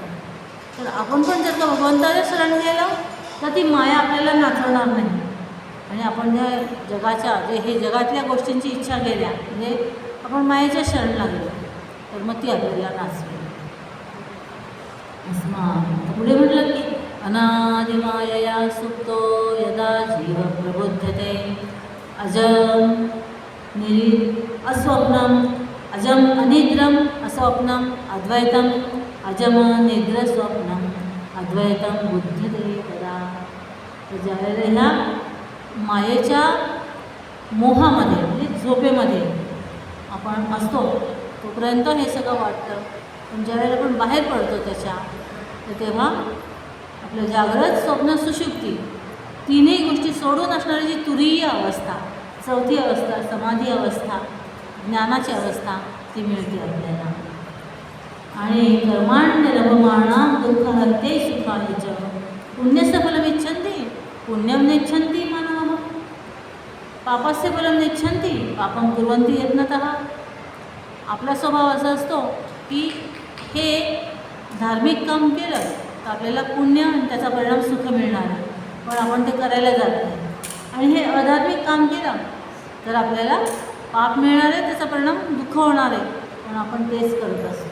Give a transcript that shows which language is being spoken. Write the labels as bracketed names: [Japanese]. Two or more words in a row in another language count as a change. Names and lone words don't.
[Marathi] तर आपण पण जर का भगवंताला शरण गेलो तर ती माया आपल्याला नाचवणार नाही. आणि आपण ज्या जगाच्या हे जगातल्या गोष्टींची इच्छा केल्या म्हणजे आपण मायेच्या शरण लागलो तर मग ती आपल्याला नाचवेल. [Sanskrit] पुढे म्हटलं की अनादिमायया सुप्तो यदा जीव प्रबुध्यते अजम अस्वप्नम अजम अनिद्रम अस्वप्नम अद्वैतम अजम निद्र स्वप्नम अद्वैतम बुद्धते तदा. [Marathi] तर ज्यावेळेला ह्या मायेच्या मोहामध्ये म्हणजे झोपेमध्ये आपण असतो तोपर्यंत हे सगळं वाटतं. पण ज्यावेळेला आपण बाहेर पडतो त्याच्या तर तेव्हा आपलं जागृत स्वप्न सुषुप्ती तिन्ही गोष्टी सोडून असणारी जी तुरीय अवस्था, चौथी अवस्था, समाधी अवस्था, ज्ञानाची अवस्था ती मिळते आपल्याला. [Sanskrit] आणि कर्माण्य लभमाणां दुःखहत्ये सुखाय च पुण्यस्य फलमिच्छन्ति पुण्यं नेच्छन्ति मानवः पापस्य फलं नेच्छन्ति पापं कुर्वन्ति यत्नतः. [Marathi] आपला स्वभाव असा असतो की हे धार्मिक काम केलं तर आपल्याला पुण्य आणि त्याचा परिणाम सुख मिळणार आहे, पण आपण ते करायला जात नाही. आणि हे अधार्मिक काम केलं तर आपल्याला पाप मिळणार आहे, त्याचा परिणाम दुःख होणार आहे, पण आपण तेच करत असतो.